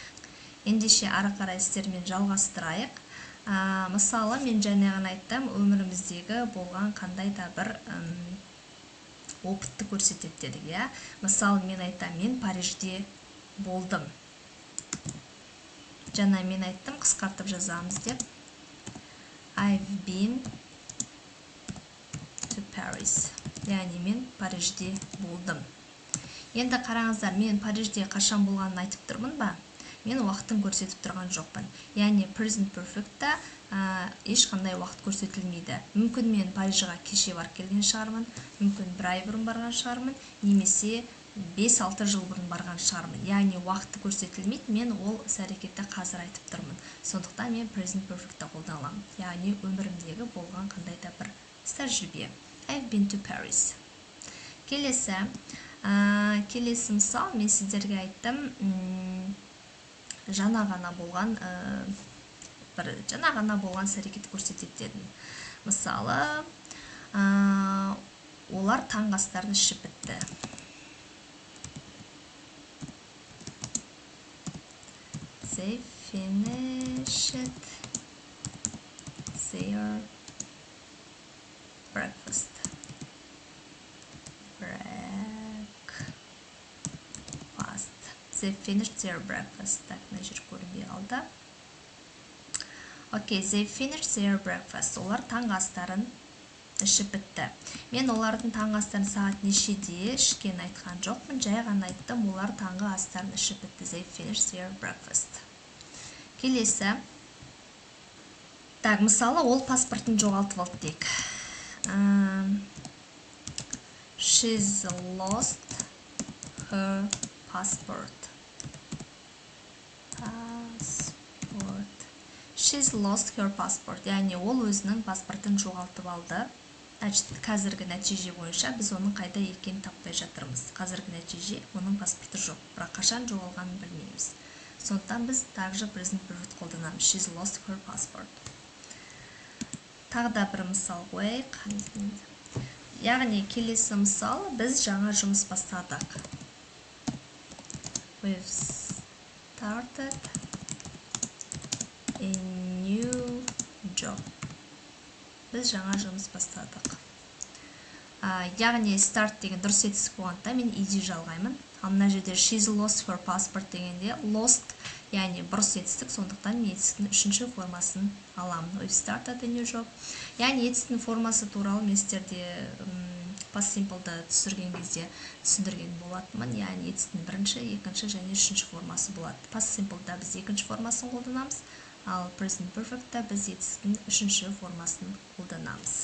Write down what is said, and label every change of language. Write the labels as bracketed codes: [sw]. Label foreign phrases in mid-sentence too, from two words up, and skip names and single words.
[kk] Ендеше ары қарай сіздермен жалғастырайық. Мысалы, мен жаңа ғана айттым, өміріміздегі болған қандай да бір опытты көрсетеді дедік, иә. Мысалы, мен айтам, мен Парижде болдым. Жаңа мен айттым, қысқартып жазамыз деп. [en] I've been to Paris. [kk] Яғни мен Парижде болдым. Енді қараңыздар, мен Парижде қашан болғанын айтып тұрмын ба? Мен уақытын көрсетіп тұрған жоқпын. Яғни [en] present perfect'та [kk] ешқандай уақыт көрсетілмейді. Мүмкін мен Парижға кеше барып келген шығармын, мүмкін бір ай бұрын барған шығармын, немесе 5-6 жыл бұрын барған шығармын. Яғни уақыты көрсетілмейді, мен ол іс-әрекетті қазір айтып тұрмын. Сондықтан мен [en] present perfect'та [kk] қолданамын. Яғни өмірімдегі болған қандай да бір тәжірибе. [en] I've been to Paris. [kk] Келесі мысал, мен сіздерге айттым, жаңа ғана болған іс-әрекет көрсетеді дедім. Мысалы, олар таңғы астарын ішіп бітті. [en] They finished their breakfast. They finished their breakfast. [ru] Так, значит, [kk] көрінбей қалды. [en] Окей, they finished their breakfast. [kk] Олар таңғы астарын ішіп бітті. Мен олардың таңғы астарын сағат нешеде ішкенін айтқан жоқпын, жай ғана айттым, олар таңғы астарын ішіп бітті. [en] They finished their breakfast. [kk] Келесі. Так, мысалы, ол паспортын жоғалтып алды дейік. [en] She's lost her passport. She's lost her passport. [kk] Яғни ол өзінің паспортын жоғалтып алды. Қазіргі нәтиже бойынша біз оның қайда екенін таппай жатырмыз. Қазіргі нәтиже оның паспорты жоқ, бірақ қашан жоғалғанын білмейміз. Сондықтан біз также [en] present perfect [kk] қолданамыз. [en] She's lost her passport. [kk] Тағы да бір мысал қойайық. Яғни келесі мысал, біз жаңа жұмыс бастадық. [en] We've started a new job. [kk] Біз жаңа жұмыс бастадық. Яғни start деген дұрыс етістік болғанда мен ed жалғаймын. Ал мына жерде [en] she's lost her passport [kk] дегенде lost, яғни бұрыс етістік, сондықтан мен етістіктің үшінші формасын аламын. [en] We've started a new job. [kk] Яғни етістіктің формасы туралы мен сіздерде [en] past simple'да [kk] түсірген кезде түсіндірген болатынмын. Яғни етістіктің бірінші, екінші және үшінші формасы болады. [en] Past simple'да [kk] біз екінші формасын қолданамыз, ал [en] present perfect'та [kk] біз етістіктің үшінші формасын қолданамыз.